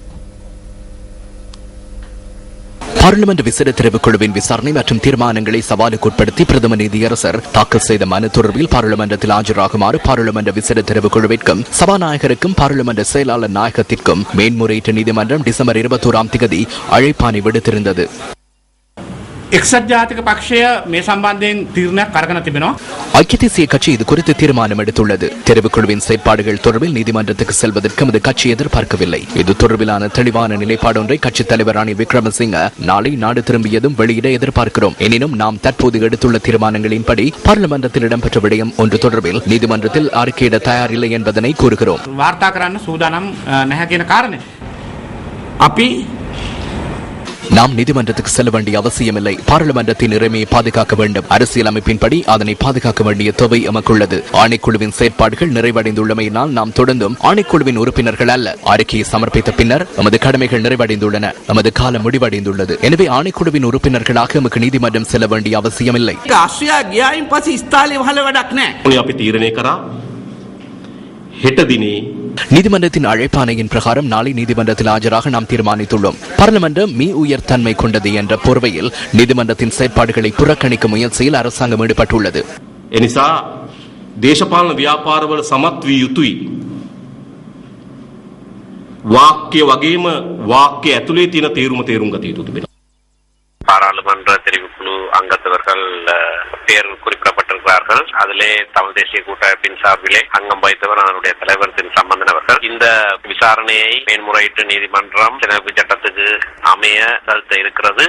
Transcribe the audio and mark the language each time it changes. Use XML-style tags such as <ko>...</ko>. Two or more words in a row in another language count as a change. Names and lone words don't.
<ta>பார்லிமெண்ட் விசேட தெரிவுக்குழுவின் விசாரணை மற்றும் தீர்மானங்களை சவாலுக்குட்படுத்தி பிரதம நீதியரசர் தாக்கல் செய்த மனு தொடர்பில் பாராளுமன்றத்தில் ஆஜராகுமாறு பாராளுமன்ற விசேட தெரிவுக்குழுவிற்கும் சபாநாயகருக்கும் பாராளுமன்ற செயலாளர் நாயகத்திற்கும் மேன்முறையீட்டு நீதிமன்றம் டிசம்பர் 21ஆம் தேதி அழைப்பாணை விடுத்திருந்தது.</ta> <si>එක්සත් ජාතික පක්ෂය මේ සම්බන්ධයෙන් තීරණයක් අරගෙන තිබෙනවා.</si> <ta>ஐக்கிய தேசிய கட்சி இது குறித்து தீர்மானம் எடுத்துள்ளது. தெரிவுக்குழுவின் செயற்பாடுகள் தொடர்பில் நீதிமன்றத்துக்கு செல்வதற்கு நமது கட்சி எதிர்பார்க்கவில்லை. இது தொடர்பிலான தெளிவான நிலைப்பாடு ஒன்றை கட்சித் தலைவர் ரணில் விக்ரமசிங்க நாளை நாடு திரும்பியதும் வெளியிட எதிர்பார்க்கிறோம். எனினும் நாம் தற்போது எடுத்துள்ள தீர்மானங்களின்படி பார்லிமெண்டத்தில் இடம்பெற்ற விடயம் ஒன்று தொடர்பில் நீதிமன்றத்தில் அறிக்கையிட தயாரில்லை என்பதனை கூறுகிறோம்.</ta> <si>වාර්තා කරන්න සූදානම් නැහැ කියන කාරණේ අපි</si> <ta>நாம் நீதிமன்றத்துக்கு செல்ல வேண்டிய அவசியமில்லை. பாராளுமன்றத்தின் இறைமையை பாதுகாக்க வேண்டும். அரசியல் அமைப்பின்படி அதனை பாதுகாக்க வேண்டிய தேவை எமக்குள்ளது. ஆணைக்குழுவின் செயற்பாடுகள் நிறைவடைந்துள்ளமையினால் நாம் தொடர்ந்தும் ஆணைக்குழுவின் உறுப்பினர்கள் அல்ல. அறிக்கையை சமர்ப்பித்த பின்னர் நமது கடமைகள் நிறைவடைந்துள்ளன. நமது காலம் முடிவடைந்துள்ளது. எனவே ஆணைக்குழுவின் உறுப்பினர்களாக நமக்கு நீதிமன்றம் செல்ல வேண்டிய அவசியமில்லை. நீதிமன்றத்தின் அழைப்பாணையின் பிரகாரம் நாளை நீதிமன்றத்தில் ஆஜராக நாம் தீர்மானித்துள்ளோம். பாராளுமன்றம் மீ உயர் தன்மை கொண்டது என்ற போர்வையில் நீதிமன்றத்தின் செயற்பாடுகளை புறக்கணிக்கும் முயற்சியில் அரசாங்கம் ஈடுபட்டுள்ளது.</ta> <si>එනිසා දේශපාලන ව්‍යාපාරවල සමත් විය යුතුයි. වාක්‍ය වගේම වාක්‍ය ඇතුලේ තියෙන තේරුම් ගත යුතු තිබෙනවා.</si> <ta>பாராளுமன்ற தெரிவுக்குழு அங்கத்தவர்கள் பேர் குறிப்பிடப்பட்டிருக்கிறார்கள். அதிலே தமிழ் தேசிய கூட்டமைப்பின் சார்பிலே அங்கம் வகித்தவர் அதனுடைய தலைவர் திரு சம்பந்தன் அவர்கள். இந்த விசாரணையை மேன்முறையீட்டு நீதிமன்றம் அரசியலமைப்பு சட்டத்துக்கு அமைய செலுத்த இருக்கிறது.</ta>